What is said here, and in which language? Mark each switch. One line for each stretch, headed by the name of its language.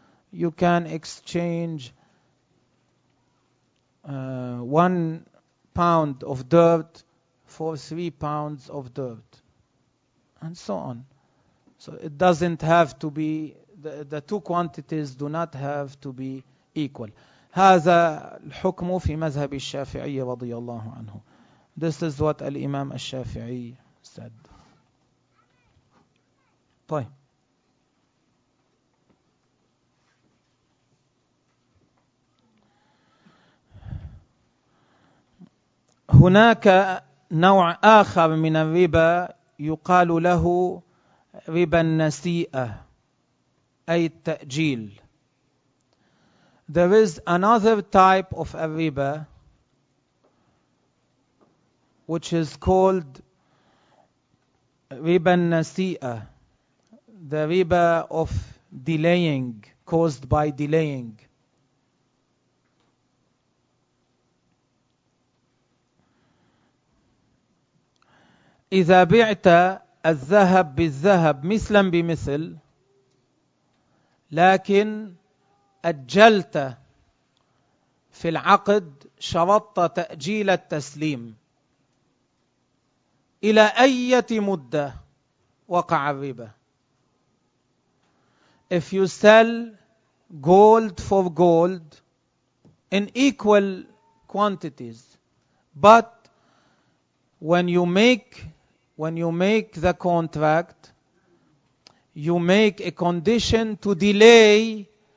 English: You can exchange 1 pound of dirt for 3 pounds of dirt, and so on. So it doesn't have to be, the two quantities do not have to be equal.
Arabic: هذا الحكم في مذهب الشافعي رضي الله عنه.
English: This is what الإمام الشافعي said.
Arabic: طيب. هناك نوع آخر من الربا يقال له ربا النسيئة أي التأجيل.
English: There is another type of a riba which is called riba nasi'a, the riba of delaying, caused by delaying.
Arabic: إذا بعت الذهب بالذهب مثلا بمثل لكن أجلت في العقد شرطت تأجيل التسليم إلى أي مدة وقع الربا.
English: If you sell gold for gold in equal quantities, but when you make the contract, you make a condition to delay